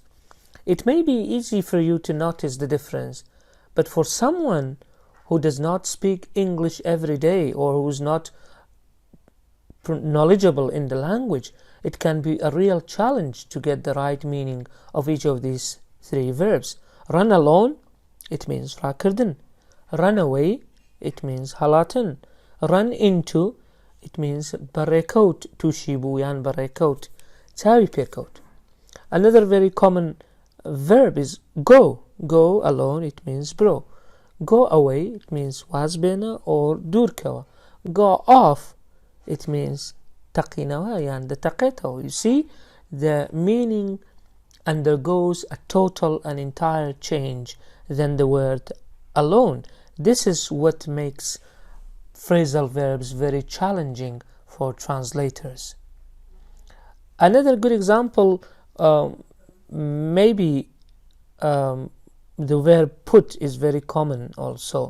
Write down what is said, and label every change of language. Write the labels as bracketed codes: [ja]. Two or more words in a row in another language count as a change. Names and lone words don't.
[en] It may be easy for you to notice the difference, but for someone who does not speak English every day or who is not knowledgeable in the language, it can be a real challenge to get the right meaning of each of these three verbs. Run alone, it means راکردن. Run away, it means هەڵاتن. Run into, it means [ckb] بەڕێکەوت تووشی بوو یان بەڕێکەوت چاوی پێکەوت. [en] Another very common verb is go. Go alone, it means bro. Go away, it means وازبێنە or دوورکەوە. Go off, it means [ckb] تەقینەوە یان دەتەقێتەوە. [en] You see, the meaning undergoes a total and entire change than the word alone. This is what makes phrasal verbs very challenging for translators. Another good example, maybe the verb put is very common also.